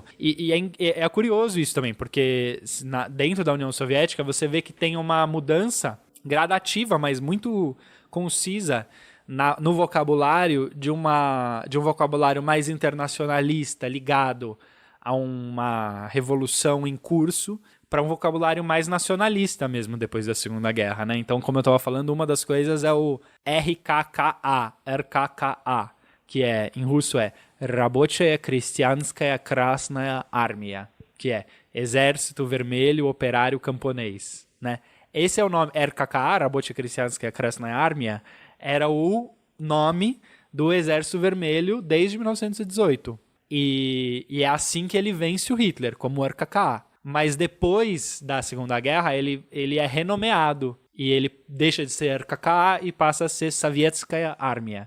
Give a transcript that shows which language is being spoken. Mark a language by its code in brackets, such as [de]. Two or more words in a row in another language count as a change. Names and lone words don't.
[pt] E é curioso isso também, porque dentro da União Soviética você vê que tem uma mudança gradativa, mas muito concisa no vocabulário de um vocabulário mais internacionalista, ligado a uma revolução em curso, para um vocabulário mais nacionalista mesmo depois da Segunda Guerra, né? Então, como eu estava falando, uma das coisas é o RKKA, que em russo é Рабочая крестьянская красная армия, que é Exército Vermelho Operário Camponês, né? Esse é o nome, RKKA, Рабочая крестьянская красная армия, era o nome do Exército Vermelho desde 1918. E é assim que ele vence o Hitler, como RKKA. Mas depois da Segunda Guerra, ele é renomeado. E ele deixa de ser RKKA e passa a ser Sovietskaya Armia.